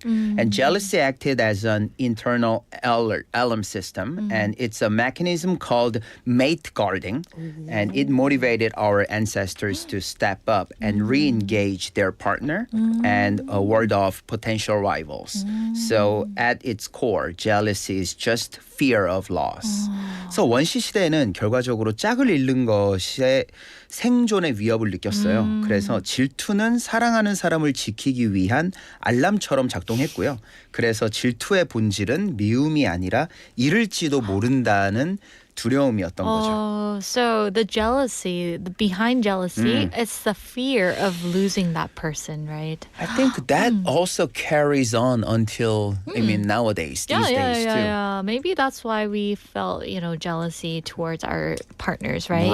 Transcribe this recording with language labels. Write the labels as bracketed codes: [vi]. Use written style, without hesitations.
[en] And jealousy acted as an internal alarm system, and it's a mechanism called mate guarding, and it motivated our ancestors to step up and re-engage their partner and ward off potential rivals. So at its core, jealousy is just fear of loss. So [ko] 원시 시대에는 결과적으로 짝을 잃는 것에 생존의 위협을 느꼈어요. 그래서 질투는 사랑하는 사람을 지키기 위한 알람처럼 작동했고요. 그래서 질투의 본질은 미움이 아니라 잃을지도 모른다는 두려움이었던 거죠. [en] So the jealousy, behind jealousy, it's the fear of losing that person, right? I think that also carries on until, nowadays, these days too. Yeah. Maybe that's why we felt, jealousy towards our partners, right?